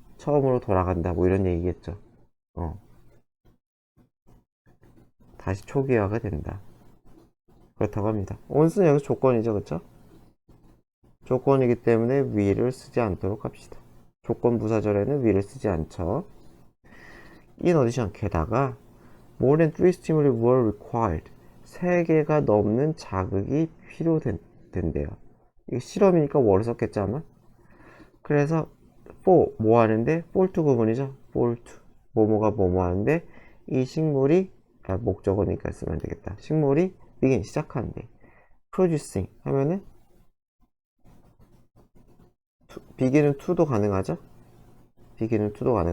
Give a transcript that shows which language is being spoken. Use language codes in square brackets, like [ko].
[ko] 처음으로 돌아간다 뭐 이런 얘기겠죠. 다시 초기화가 된다. 그렇다고 합니다. once는 여기서 조건이죠, 그쵸? 조건이기 때문에 will을 쓰지 않도록 합시다. 조건 부사절에는 will을 쓰지 않죠. [en] in addition, [ko] 게다가 [en] more than 3 stimuli were required. [ko] 3개가 넘는 자극이 필요된대요. 이거 실험이니까 were를 썼겠지 아마? 그래서 for 뭐 하는데 for to 구문이죠. for to 뭐뭐가 뭐뭐 하는데 이 식물이 목적어니까 쓰면 되겠다. 식물이 begin 시작하는데 producing 하면은 begin은 to도 가능하죠. begin은 to도 가능.